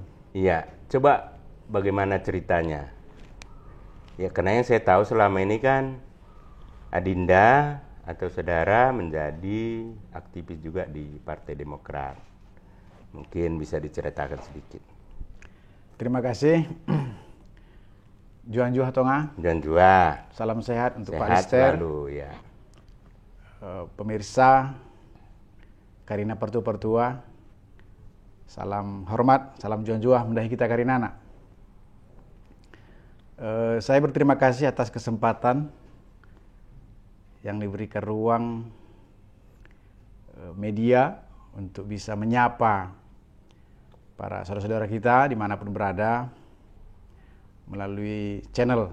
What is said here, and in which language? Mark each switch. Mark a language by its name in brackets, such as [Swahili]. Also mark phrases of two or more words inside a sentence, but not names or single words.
[Indonesian] Iya, coba bagaimana ceritanya? Ya, karena yang saya tahu selama ini kan Adinda atau saudara menjadi aktivis juga di Partai Demokrat. Mungkin bisa diceritakan sedikit. Terima kasih. Juan Juha Tonga. Dan juga Salam sehat untuk Pak sehat Lister. selalu ya. Pemirsa Karina Pertua. Salam hormat, salam Juan Juha, mendahi kita Karinana. Saya berterima kasih atas kesempatan yang diberikan ruang media untuk bisa menyapa para saudara-saudara kita dimanapun berada melalui channel.